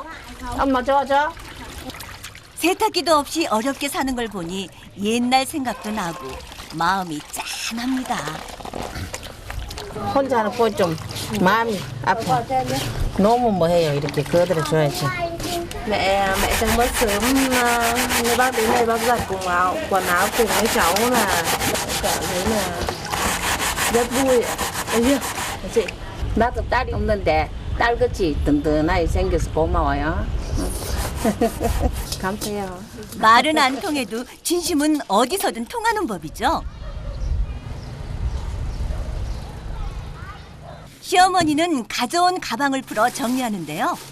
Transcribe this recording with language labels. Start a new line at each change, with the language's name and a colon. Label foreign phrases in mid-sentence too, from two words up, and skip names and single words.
Korean: 엄마 줘. 세탁기도 없이 어렵게 사는 걸 보니 옛날 생각도 나고 마음이 짠합니다. 혼자는 뭐 좀 마음이 아파. 너무 뭐 해요. 이렇게 거들어 줘야지.
Vietnamese: Mẹ đang mới sớm bác đến đây bác giặt quần áo cùng với cháu là cảm thấy là rất vui ạ. Đấy chưa? chị
Korean: 나도 딸이 없는데 딸같이 든든하게 생겨서 고마워요. 감사해요. 말은 안 통해도 진심은 어디서든 통하는 법이죠. 시어머니는 가져온 가방을 풀어 정리하는데요.